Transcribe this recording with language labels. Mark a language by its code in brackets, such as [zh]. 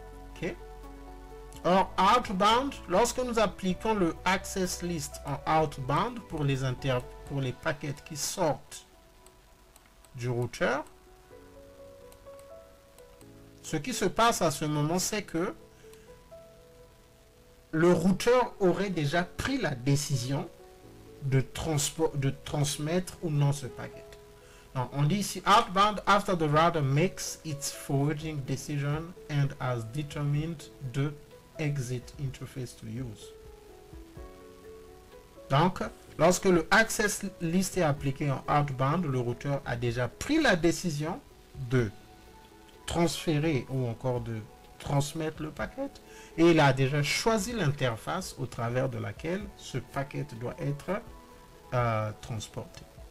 [fr] OK? Or, outbound, lorsque nous appliquons le access list en outbound pour les paquets qui sortent du routeur, ce qui se passe à ce moment, c'est que le routeur aurait déjà pris la décision de transmettre ou non ce paquet. Donc, on dit ici [en] outbound after the router makes its forwarding decision and has determined the exit interface to use. [fr] Donc, lorsque le access list est appliqué en outbound, le routeur a déjà pris la décision de transférer ou encore de transmettre le paquet et il a déjà choisi l'interface au travers de laquelle ce paquet doit être transporté.